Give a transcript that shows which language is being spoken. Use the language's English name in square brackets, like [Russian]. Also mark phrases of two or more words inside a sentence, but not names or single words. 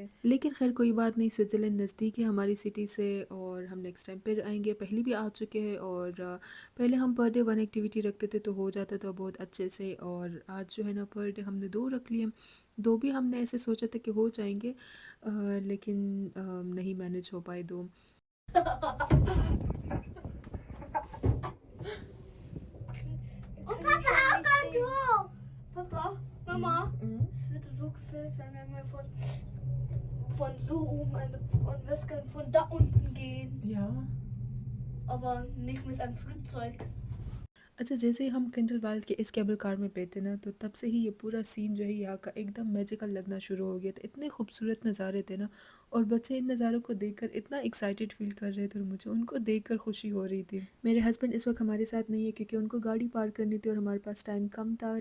[Hindi] लेकिन खैर कोई बात नहीं, स्विट्ज़रलैंड नज़दीक है हमारी सिटी से और हम [English] next time [Hindi] फिर आएंगे। पहले भी आ चुके हैं और पहले हम [English] per day [Hindi] 1 एक्टिविटी रखते थे तो हो जाता था बहुत अच्छे से, और आज जो है ना [English] per day [Hindi] हमने 2 रख लिए। 2 भी हमने ऐसे सोचा था कि हो जाएंगे, लेकिन नहीं मैनेज हो पाए 2। [German] Und Papa auch dazu. Papa, Mama, es wird so gefilmt, wenn wir von so oben und wir können von da unten gehen. Ja. Aber nicht mit einem Flugzeug. [Hindi] अच्छा, जैसे ही हम ग्रिंडलवाल्ड के इस [English] cable car [Hindi] में बैठे ना, तो तब से ही ये पूरा सीन जो है यहाँ का एकदम मैजिकल लगना शुरू हो गया था। इतने खूबसूरत नज़ारे थे ना, और बच्चे इन नज़ारों को देखकर इतना [English] excited feel [Hindi] कर रहे थे और मुझे उनको देखकर खुशी हो रही थी। मेरे हस्बैंड इस वक्त हमारे साथ नहीं है क्योंकि उनको गाड़ी पार्क करनी थी और हमारे पास टाइम कम था।